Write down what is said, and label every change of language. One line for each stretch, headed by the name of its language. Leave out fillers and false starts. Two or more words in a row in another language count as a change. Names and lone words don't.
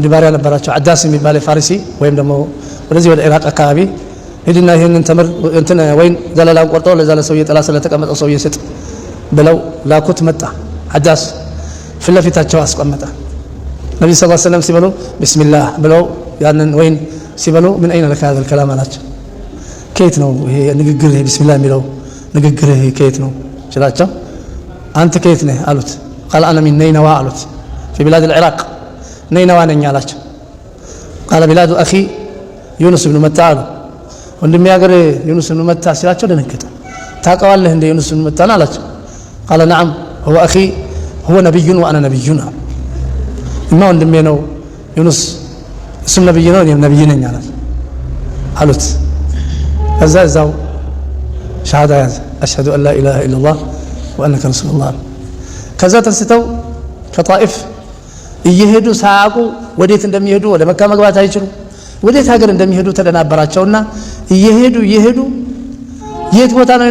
Amharic: ባሪያ ነበራቸው አዳስ የሚባል ፋሪሲ ወይም ደግሞ ወደዚህ ወደ ኢራቅ አካባቢ ሄድና ይሄንን ተምር እንትን ወይን ዘለላን ቆርጠው ለዛ ለሰው የጥላ ስር ለተቀመጠው ሰው ይሰጥ ብለው ላኩት መጣ አዳስ ፍለፊታቸው አስቀመጠ ነብዩ
Arabic: صلى الله عليه وسلم
Amharic: ሲበሉ ቢስሚላህ ብለው ያንን ወይን ሲበሉ ምን አይነ ለካ
Arabic: هذا الكلام
Amharic: አላቸው ከየት ነው ይሄ ንግግር ይሄ ቢስሚላህ የሚለው ንግግር ይሄ ከየት ነው ስላቸው አንተ ከየት ነህ አሉት
Arabic: قال انا من نينوى
Amharic: አሉት
Arabic: في بلاد العراق نينوى
Amharic: ነኝ አላቸው
Arabic: قال بلاد اخي يونس بن متى
Amharic: አሉ ወንድሜ ሀገር ዩኑስ بن متى ሲላቸው ደነገጠ ታውቀዋለህ እንደ ዩኑስ بن متى አላቸው
Arabic: قال نعم هو اخي هو نبي وانا نبي ما
Amharic: ወንድሜ ነው ዩኑስ እሱም ነብይ ነው እኔም ነብይ ነኝ አሉት እዛው ሻሃዳ ያዘ
Arabic: أشهد أن لا إله إلا الله وأنك رسول الله
Amharic: ከዛ ተንስተው ከጣኢፍ እየሄዱ ሳያውቁ ወዴት እንደሚሄዱ ወደ መካ መግባት አይችሉ ወዴት ሀገር እንደሚሄዱ ተደናበራቸውና እየሄዱ የት ቦታ ነው